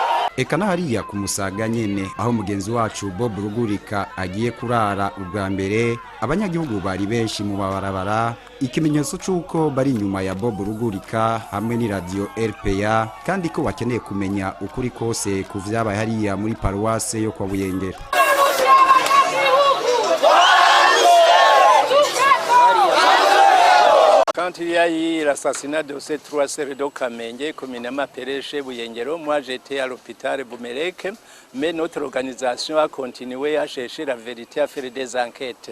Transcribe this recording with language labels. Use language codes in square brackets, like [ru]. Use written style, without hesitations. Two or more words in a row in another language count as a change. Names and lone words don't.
[rn] eka n'ahariya ku Musaga nyene aho mugenzi wacu Bob Rugurika agiye kurara ubwa mbere abanyagihugu bari benshi mu mabarabara ikimenyetso c'uko bari inyuma ya Bob Rugurika hamwe ni radio RPA kandi ko bakeneye kumenya ukuri kose ku vyabaye hariya muri paruwase yo kwa Buyengera. [fr] Quand il y a eu l'assassinat de ces 3 sœurs de Kamenge, communément appelées chez Buyengero, moi j'étais à l'hôpital Boumelek, mais notre organisation a continué à chercher la vérité, à faire des enquêtes.